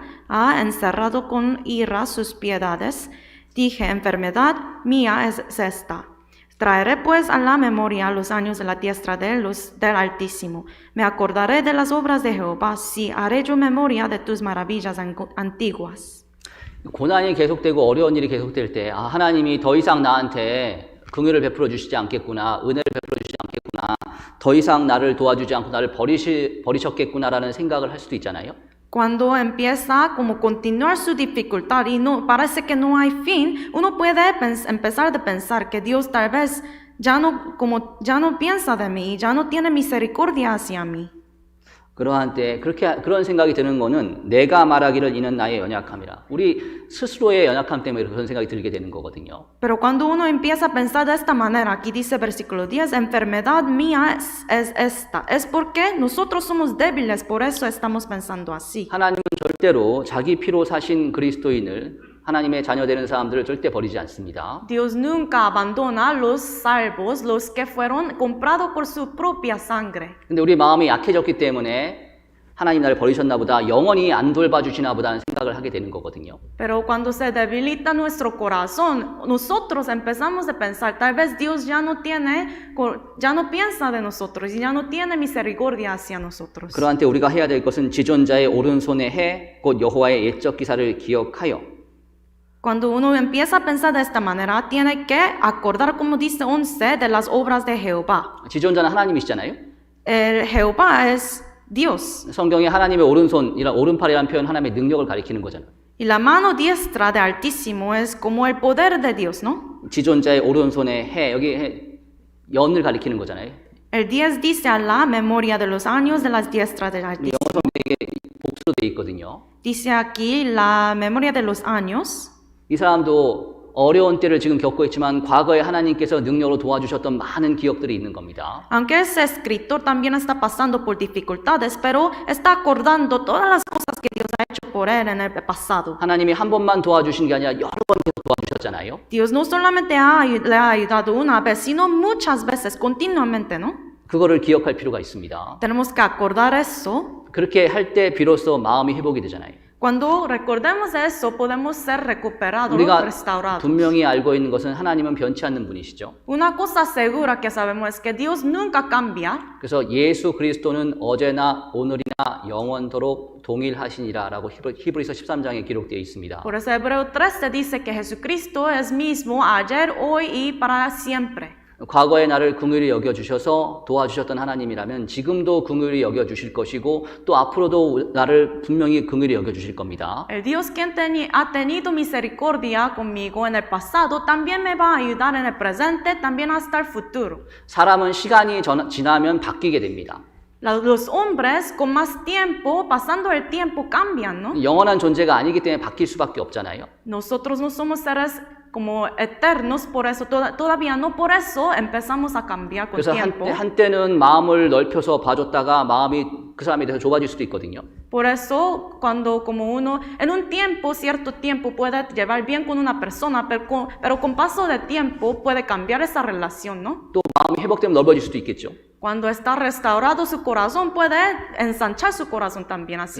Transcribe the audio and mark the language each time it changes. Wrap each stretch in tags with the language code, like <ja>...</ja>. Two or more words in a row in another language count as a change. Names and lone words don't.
<es>Ha encerrado con ira sus piedades. Dije, enfermedad mía es esta. Traeré pues a la memoria los años de la diestra del Altísimo. Me acordaré de las obras de Jehová. Sí, haré yo memoria de tus maravillas antiguas.</es> <ko>고난이 계속되고 어려운 일이 계속될 때 하나님이 더 이상 나한테 긍휼을 베풀어 주시지 않겠구나, 은혜를 베풀어 주시지 않겠구나, 더 이상 나를 도와주지 않고 나를 버리셨겠구나라는 생각을 할 수도 있잖아요. Cuando empieza como continuar su dificultad y no parece que no hay fin, uno puede empezar a pensar que Dios tal vez ya no piensa de mí, ya no tiene misericordia hacia mí. 그러한 때 그런 생각이 드는 거는 내가 말하기를 이는 나의 연약함이라. 우리 스스로의 연약함 때문에 그런 생각이 들게 되는 거거든요.</ko> <es>Pero cuando uno empieza a pensar de esta manera, aquí dice versículo 10, enfermedad mía es esta. Es porque nosotros somos débiles, por eso estamos pensando así.</es> <ko>하나님은 절대로 자기 피로 사신 그리스도인을 하나님의 자녀 되는 사람들을 절대 버리지 않습니다.</ko> <es>Dios nunca abandona los salvos, los que fueron comprados por su propia sangre.</es> <ko>근데 우리 마음이 약해졌기 때문에 하나님 나를 버리셨나 보다, 영원히 안 돌봐주시나 보다는 생각을 하게 되는 거거든요.</ko> <es>Pero cuando se debilita nuestro corazón, nosotros empezamos a pensar, tal vez Dios ya no piensa de nosotros y ya no tiene misericordia hacia nosotros.</es> <ko>그러한 때 우리가 해야 될 것은 지존자의 오른손의 해, 곧 여호와의 옛적 기사를 기억하여.</ko> <es>Cuando uno empieza a pensar de esta manera, tiene que acordar, como dice 11, de las obras de Jehová.</es> <ko>지존자는 하나님이시잖아요.</ko> <es>El Jehová es Dios.</es> <ko>성경에 하나님의 오른팔이라는 표현 하나님의 능력을 가리키는 거잖아요.</ko> <es>Y la mano diestra de Altísimo es como el poder de Dios, ¿no?</es> <ko>지존자의 오른손의 해, 여기 연을 가리키는 거잖아요.</ko> <es>El 10 dice a la memoria de los años de las diestras del Altísimo.</es> <ko>영어 성경에 복수로 되어 있거든요.</ko> <es>Dice aquí la memoria de los años.</es> <ko>이 사람도 어려운 때를 지금 겪고 있지만 과거에 하나님께서 능력으로 도와주셨던 많은 기억들이 있는 겁니다.</ko> <es>Aunque ese escritor también está pasando por dificultades, pero está acordando todas las cosas que Dios ha hecho por él en el pasado.</es> <ko>하나님이 한 번만 도와주신 게 아니라 여러 번 계속 도와주셨잖아요.</ko> <es>Dios no solamente le ha ayudado una vez, sino muchas veces, continuamente, ¿no?</es> <ko>그거를 기억할 필요가 있습니다.</ko> <es>Tenemos que acordar eso.</es> <ko>그렇게 할 때 비로소 마음이 회복이 되잖아요.</ko> <es>Cuando recordemos eso, podemos ser recuperados,</es> <ko>우리가</ko> <es>restaurados.</es> <ko>분명히 알고 있는 것은 하나님은 변치 않는 분이시죠.</ko> <es>Una cosa segura que sabemos es que Dios nunca cambia.</es> <ko>그래서 예수 그리스도는 어제나 오늘이나 영원토록 동일하시니라라고 히브리서 13장에 기록되어 있습니다.</ko> <es>Por eso Hebreo 13 dice que Jesucristo es mismo ayer, hoy y para siempre.</es> <ko>과거의 나를 긍휼히 여겨주셔서 도와주셨던 하나님이라면 지금도 긍휼히 여겨주실 것이고 또 앞으로도 나를 분명히 긍휼히 여겨주실 겁니다.</ko> <es>El Dios que ha tenido misericordia conmigo en el pasado también me va a ayudar en el presente, también hasta el futuro.</es> <ko>사람은 시간이 지나면 바뀌게 됩니다.</ko> <es>Los hombres con más tiempo, pasando el tiempo, cambian, ¿no?</es> <ko>영원한 존재가 아니기 때문에 바뀔 수밖에 없잖아요.</ko> <es>Nosotros no somos seres como eternos, por eso todavía no por eso empezamos a cambiar con</es> <ko>그래서</ko> <es>tiempo.</es> <ko>한때는 마음을 넓혀서 봐줬다가 마음이 그 사람에 대해서 좁아질 수도 있거든요.</ko> <es>Por eso, cuando como uno, en un tiempo, cierto tiempo, puede llevar bien con una persona, pero con paso de tiempo puede cambiar esa relación, ¿no?</es> <ko>또 마음이 회복되면 넓어질 수도 있겠죠.</ko> <es>Cuando está restaurado su corazón, puede ensanchar su corazón también hacia</es>